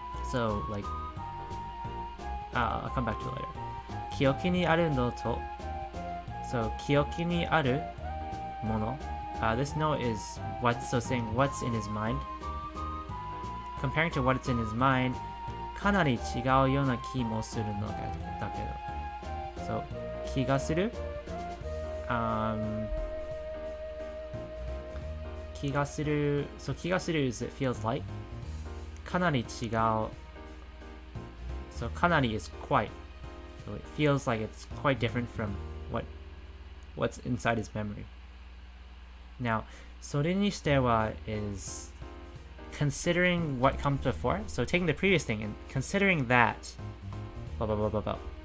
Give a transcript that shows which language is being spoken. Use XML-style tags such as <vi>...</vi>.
<en>So like I'll come back to it later.</en> <ja>記憶にあるのと</ja> <en>So</en> <ja>記憶にあるもの</ja> <en>This note is saying what's in his mind. Comparing to what's in his mind</en> <ja>かなり違うような気もするのだけど</ja> <en>So</en> <ja>気がする気がする</ja> <en>So 気がする is it feels like かなり違うSo kanari is quite. So it feels like it's quite different from what's inside his memory. Now, それにしては is considering what comes before. So taking the previous thing and considering that. Blah blah blah blah blah.</en>